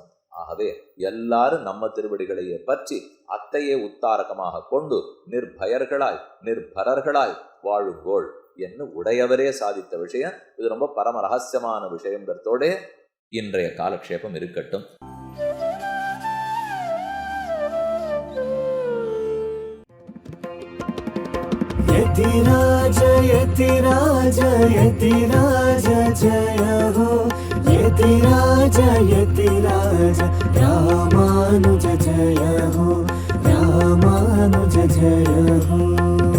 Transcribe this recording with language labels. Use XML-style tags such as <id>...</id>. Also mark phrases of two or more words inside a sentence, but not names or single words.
<ta>ஆகவே எல்லாரும் நம்ம திருவடிகளையே பற்றி அத்தையே உத்தாரகமாக கொண்டு நிர்பரர்களாய் வாழுங்கோள் என்று உடையவரே சாதித்த விஷயம். இது ரொம்ப பரம ரகசியமான விஷயங்கிறதோட இன்றைய காலக்ஷேபம் இருக்கட்டும்.</ta> <hi>यतिराज यतिराज यतिराज जय हो, यतिराज यतिराज रामानुज जय हो, रामानुज जय हो।</hi>